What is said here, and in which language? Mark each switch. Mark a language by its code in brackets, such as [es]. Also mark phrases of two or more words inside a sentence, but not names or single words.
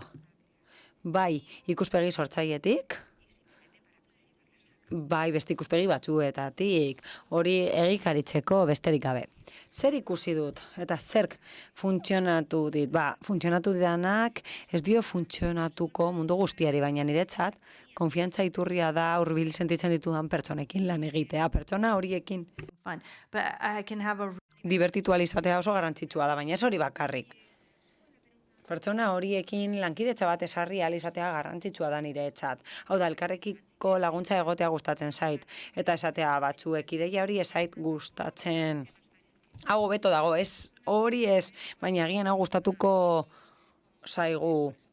[eu] Bai, ikuspegi sortzailetik, bai beste ikuspegi batzuetatik, hori egikaritzeko besterik gabe. Zer ikusi dut eta zerk funtzionatu dit? Funtzionatu didanak ez dio funtzionatuko mundu guztiari, baina niretzat konfiantza iturria da hurbil sentitzen ditudan pertsonekin lan egitea, pertsona horiekin. [en] Fun. But I can have a [eu] Divertitu ahal izatea oso garrantzitsua da, baina ez hori bakarrik. Pertsona horiekin lankidetza bat esarri ahal izatea garrantzitsua da niretzat. Hau da, elkarrekiko laguntza egotea gustatzen zait. Eta esatea batzuek ideia hori ezait gustatzen. Hau hobeto dago, ez hori ez, baina agian hau gustatuko zaigu.